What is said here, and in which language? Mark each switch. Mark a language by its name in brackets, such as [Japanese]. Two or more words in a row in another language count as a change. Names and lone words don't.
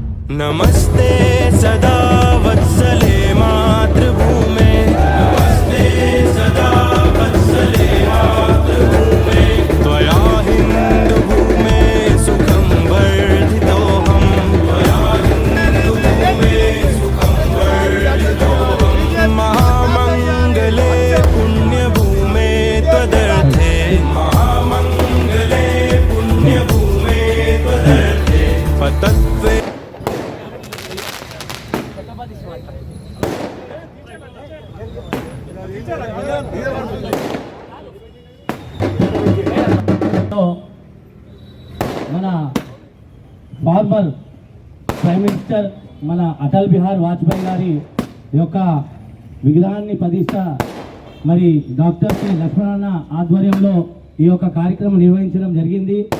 [Sanskrit] नमस्ते सदा वत्सले मातृभूमे, नमस्ते सदा वत्सले मातृभूमे, त्वया हिन्दुभूमे सुखं वर्धितोऽहं, त्वया हिन्दुभूमे सुखं वर्धितोऽहं, महामङ्गले पुण्यभूमे त्वदर्थे, महामङ्गले पुण्यभूमे त्वदर्थे, पतत्वे [Telugu] మన [English] former prime minister [Telugu] మన అటల్ బిహారీ వాజ్పేయి గారి యొక్క విగ్రహాన్ని ప్రతిష్ట మరి డాక్టర్ శ్రీ లక్ష్మణన్న ఆధ్వర్యంలో ఈ యొక్క కార్యక్రమం నిర్వహించడం జరిగింది.